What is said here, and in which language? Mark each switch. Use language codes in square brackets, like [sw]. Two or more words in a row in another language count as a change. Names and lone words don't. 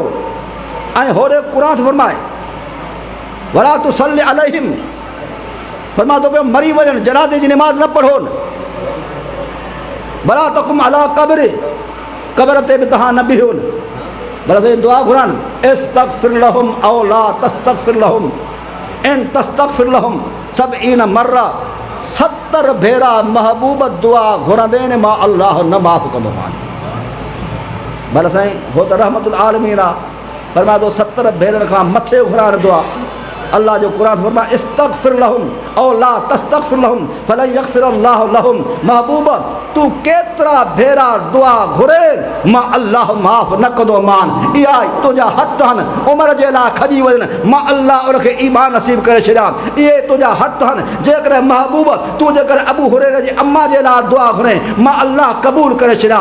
[sd] ऐं होॾे कुरान फरमाए [ar] ولا تصل عليهم, [sd] फरमा तो पियो मरी वञण जनाज़े जी नमाज़ न पढ़ो। [ar] ولا تقم على قبر, [sd] क़ब्र ते बि तव्हां न बीहो। भला साईं दुआ घुरनि [ar] استغفر لهم أو لا تستغفر لهم إن تستغفر لهم سبعين مرة, [sd] 70 भेरा महबूब दुआ घुरंदे ने मां अल्लाह न माफ़ कंदो मान। भला साईं हो त [ar] رحمة العالمين [sd] आहे, फरमा तो 70 भेरनि खां मथे घुराइण दुआ। अल्लाह जो कुरान फरमा [ar] استغفر لهم أو لا تستغفر لهم فلن يغفر الله لهم. [sd] महबूब तू केतिरा भेरा दुआ घुरे मां अल्लाह माफ़ न कंदो मान। इहा तुंहिंजा हथ आहिनि उमिरि जे लाइ खजी वञनि, मां अल्लाह उनखे ईमान नसीब करे छॾियां। इहे तुंहिंजा हथ आहिनि, जेकॾहिं महबूब तूं जेकॾहिं अबू हुरैरा जी अम्मा जे लाइ दुआ घुरे मां अल्लाह क़बूल करे छॾियां।